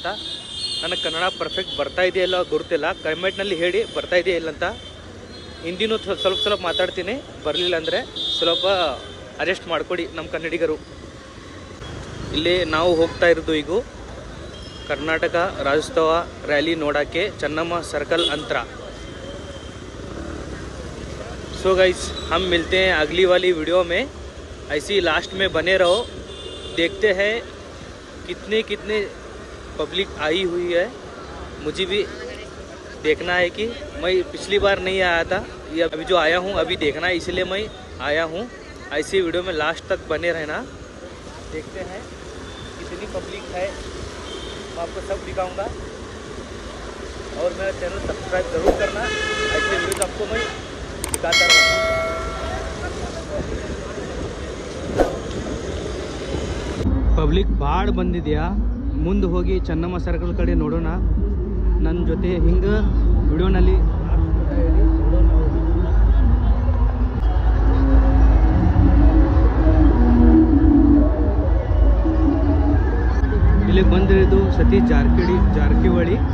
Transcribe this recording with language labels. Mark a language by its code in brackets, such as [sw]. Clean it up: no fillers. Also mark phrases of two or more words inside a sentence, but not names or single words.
[kn] ನನಗೆ ಕನ್ನಡ ಪರ್ಫೆಕ್ಟ್ ಬರ್ತಾ ಇದೆಯಲ್ಲ ಗೊತ್ತಿಲ್ಲ, ಕಮೆಂಟ್ನಲ್ಲಿ ಹೇಳಿ ಬರ್ತಾ ಇದೆಯಾ ಇಲ್ಲ ಅಂತ. ಹಿಂದಿನೂ ಸ್ವಲ್ಪ ಮಾತಾಡ್ತೀನಿ, ಬರಲಿಲ್ಲ ಅಂದರೆ ಸ್ವಲ್ಪ ಅಡ್ಜಸ್ಟ್ ಮಾಡಿಕೊಡಿ ನಮ್ಮ ಕನ್ನಡಿಗರು. ಇಲ್ಲಿ ನಾವು ಹೋಗ್ತಾ ಇರೋದು ಈಗ ಕರ್ನಾಟಕ ರಾಜ್ಯೋತ್ಸವ ರ್ಯಾಲಿ ನೋಡೋಕ್ಕೆ ಚೆನ್ನಮ್ಮ सर्कल अंतरा. [en] so guys, [hi] हम मिलते हैं अगली वाली वीडियो में. ऐसी लास्ट में बने रहो, देखते हैं कितने पब्लिक आई हुई है. मुझे भी देखना है कि मैं पिछली बार नहीं आया था, ये अभी जो आया हूँ अभी देखना है, इसलिए मैं आया हूँ. ऐसी वीडियो में लास्ट तक बने रहना. देखते हैं कितनी पब्लिक है, मैं आपको सब दिखाऊंगा. और मेरा चैनल सब्सक्राइब ज़रूर करना, ऐसे वीडियोज आपको मैं दिखाता रहूँगा. [kn] ಪಬ್ಲಿಕ್ ಭಾಳ ಬಂದಿದೆಯಾ, ಮುಂದೆ ಹೋಗಿ ಚೆನ್ನಮ್ಮ ಸರ್ಕಲ್ ಕಡೆ ನೋಡೋಣ. ನನ್ನ ಜೊತೆ ಹಿಂಗೆ ವಿಡಿಯೋನಲ್ಲಿ ಇಲ್ಲಿಗೆ ಬಂದಿರೋದು ಸತೀಶ್ ಜಾರಕಿಹೊಳಿ.